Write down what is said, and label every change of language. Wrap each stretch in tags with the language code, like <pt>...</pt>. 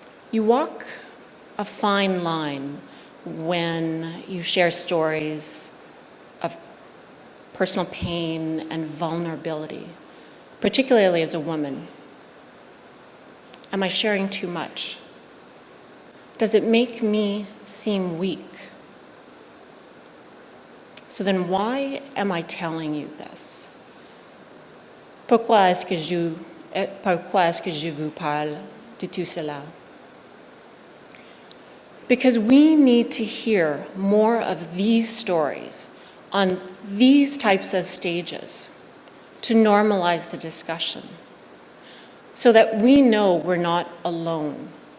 <fr>You walk a fine line when you share stories of personal pain and vulnerability, particularly as a woman. Am I sharing too much? Does it make me seem weak? So then why am I telling you this? Pourquoi est-ce que je vous parle de tout cela?</fr> <en>Because we need to hear more of these stories on these types of stages to normalize the discussion so that we know we're not alone.</en>